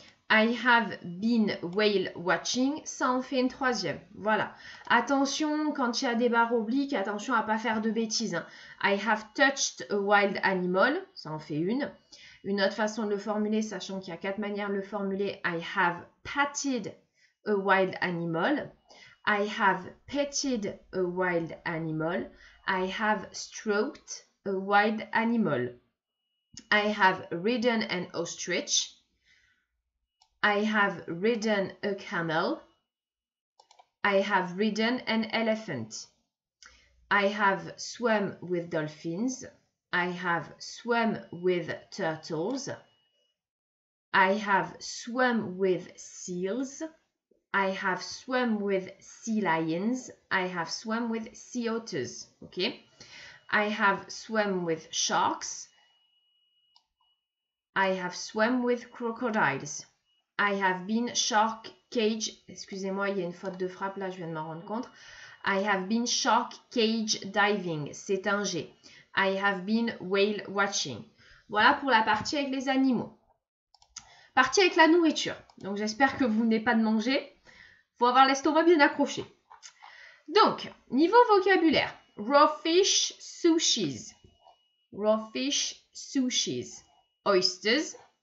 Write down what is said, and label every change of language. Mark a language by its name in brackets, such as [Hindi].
[English] I have been whale watching. [French] Ça en fait une troisième. Voilà. Attention, quand il y a des barres obliques, attention à ne pas faire de bêtises. Hein. [English] I have touched a wild animal. [French] Ça en fait une. Une autre façon de le formuler, sachant qu'il y a 4 manières de le formuler. [English] I have patted a wild animal. I have petted a wild animal. I have stroked a wild animal. I have ridden an ostrich. I have ridden a camel. I have ridden an elephant. I have swum with dolphins. I have swum with turtles. I have swum with seals. I have swum with sea lions. I have swum with sea otters. Okay. I have swum with sharks. I have swum with crocodiles. I have been shark cage. [French] Excusez-moi, il y a une faute de frappe là, je viens de m'en rendre compte. [English] I have been shark cage diving. [French] C'est un G. [English] I have been whale watching. [French] Voilà pour la partie avec les animaux. Partie avec la nourriture. Donc j'espère que vous n'avez pas de manger. Faut avoir l'estomac bien accroché. Donc, niveau vocabulaire. [English] Raw fish, sushis. Raw fish, sushis. Oysters.